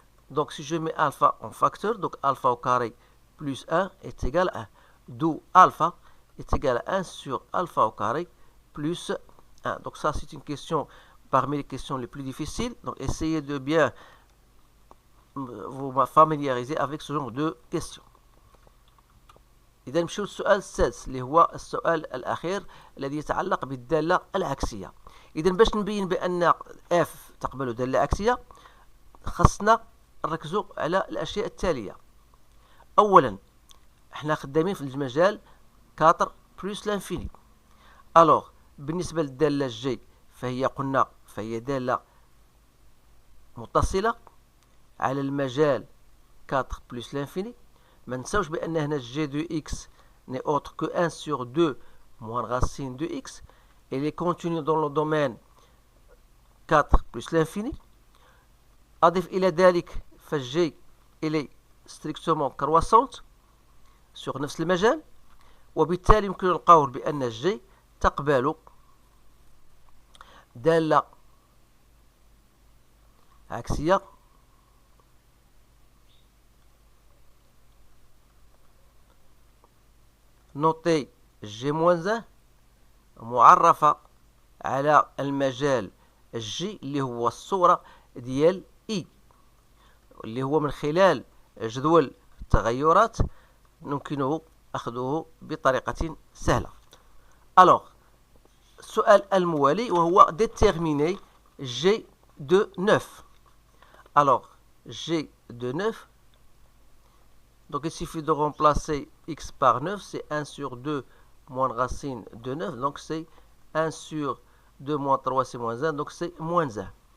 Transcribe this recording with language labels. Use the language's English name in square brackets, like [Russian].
[French] Donc si je mets alpha en facteur, donc alpha au carré plus 1 est égal à 1. D'où alpha est égal à 1 sur alpha au carré plus 1. Donc ça, c'est une question parmi les questions les plus difficiles. Donc essayez de bien vous familiariser avec ce genre de questions. [Arabic] إذا نمشيو للسؤال السادس اللي هو السؤال الأخير الذي يتعلق بالدالة العكسية. إذا باش نبين بأن f تقبل دالة عكسية خصنا نركزوا على الأشياء التالية. أولا احنا خدامين في المجال 4 plus l'infini. Alors بالنسبة للدالة الجي فهي دالة متصلة على المجال 4 plus l'infini. ما نساوش بأن هنا [French] g de x n'est autre que 1 sur 2 moins racine de x. Elle est continue dans le domaine 4 plus l'infini. [Arabic] أضف إلى ذلك فالg [French] elle est strictement croissante. [Arabic] sur نفس المجال، وبالتالي يمكن القول بأن جي تقبل دالة عكسية نوتي جي موان 1 معرفة على المجال جي اللي هو الصورة ديال إي، اللي هو من خلال جدول التغيرات يمكنه أخذه بطريقة سهلة. Alors, السؤال الموالي وهو [French] déterminer G de 9. Alors, G de 9, donc il suffit de remplacer x par 9, c'est 1 sur 2 moins racine de 9, donc c'est 1 sur 2 moins 3, c'est moins 1, donc c'est moins 1.